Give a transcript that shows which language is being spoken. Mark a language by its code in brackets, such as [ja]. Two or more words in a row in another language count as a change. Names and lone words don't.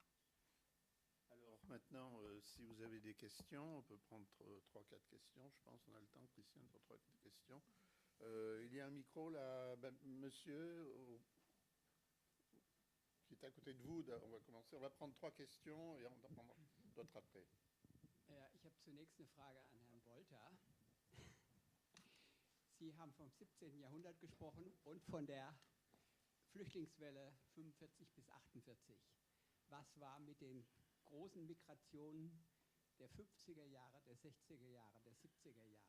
[fr] Alors maintenant, si vous avez des questions, on peut prendre 3-4 questions, je pense. On a le temps, Christiane, pour 3-4 questions. Il y a un micro là, monsieur, qui est à côté de vous. On va commencer. On va prendre 3 questions et on en prendra d'autres après. [de] Ich habe zunächst eine Frage an Herrn Wolter. Sie haben vom 17. Jahrhundert gesprochen und von der Flüchtlingswelle 45 bis 48. Was war mit den großen Migrationen der 50er Jahre, der 60er Jahre, der 70er Jahre?